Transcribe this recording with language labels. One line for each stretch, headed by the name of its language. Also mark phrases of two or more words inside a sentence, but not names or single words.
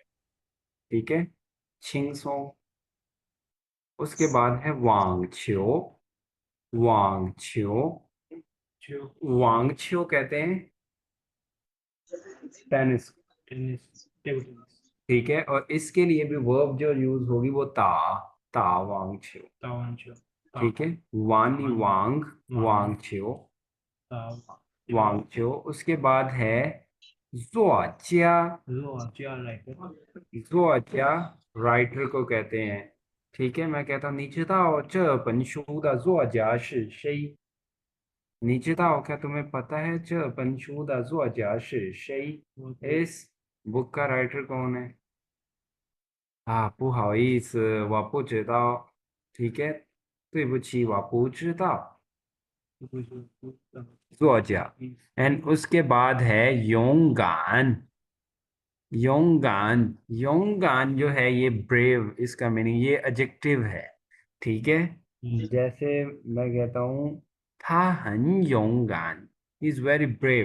Hindi: ठीक है, छिंग सोंग। उसके बाद है वांग छियो। वांग छियो। वांग छियो कहते हैं टेनिस।
English: tennis, table tennis.
Hindi: ठीक है, और इसके लिए भी वर्ब जो यूज होगी वो
Chinese: 他网球. 他玩球。他
Hindi: ठीक है, वानी वान वांग वांग वांग छियो। ता वांग छियो। उसके बाद है जुआ चिया। लो क्या लाइक जुआ चिया राइटर को कहते हैं। ठीक है, मैं कहता हूँ
Chinese: 你知道这本书的作家是谁? 你知道
Hindi: क्या तुम्हें पता है
Chinese: 这本书的作家是谁?
Hindi: इस बुक का राइटर कौन है?
Chinese: 不好意思，我不知道。
Hindi: ठीक है,
Chinese: 对不起，我不知道。
Hindi: 作家। एंड उसके बाद है योंगान। योंगान। योंगान जो है ये ब्रेव, इसका मीनिंग ये एडजेक्टिव है। ठीक है, जैसे मैं कहता हूँ
Chinese: 他很勇敢,
English: is very brave.